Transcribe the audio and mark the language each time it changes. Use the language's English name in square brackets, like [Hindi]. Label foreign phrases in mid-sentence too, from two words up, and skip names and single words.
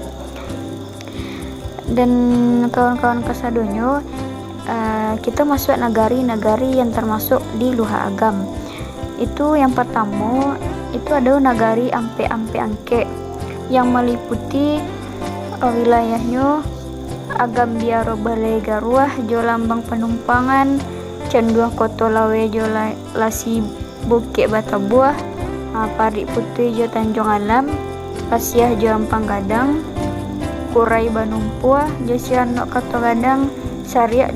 [Minangkabau] Dan kawan-kawan kasadonyo, kita masuk nagari-nagari yang termasuk di Luha Agam. Itu yang pertama itu ada nagari Ampe Angke yang meliputi wilayahnya Agam Biaro Balai Garuah jo Lambang Penumpangan, Canduah Koto Lawe jo Lasi Bukit Batabuah, Parik Putih jo Tanjung Alam, Pasiah jo Ampang Gadang, Kurai Banumpua jo Sianok Kato Gadang, Sariak